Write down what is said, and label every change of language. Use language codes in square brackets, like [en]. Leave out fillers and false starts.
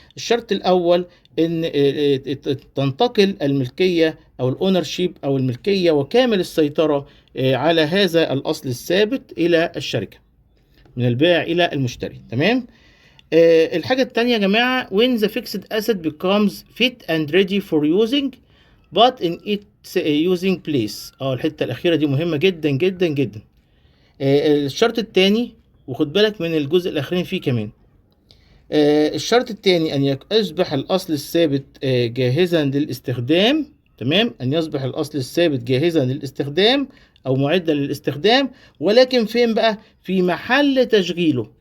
[ar] الشرط الأول إن تنتقل الملكية أو الأونرشيب أو الملكية وكامل السيطرة على هذا الأصل الثابت إلى الشركة من البائع إلى المشتري. تمام؟ الحاجة التانية يا جماعة [en] when the fixed asset becomes fit and ready for using but in its using place. [ar] الحتة الأخيرة دي مهمة جدا جدا جدا. الشرط التاني، وخد بالك من الجزء الأخرين فيه كمان. الشرط التاني أن يصبح الأصل الثابت جاهزا للاستخدام. تمام؟ أن يصبح الأصل الثابت جاهزا للاستخدام أو معدا للاستخدام، ولكن فين بقى؟ في محل تشغيله.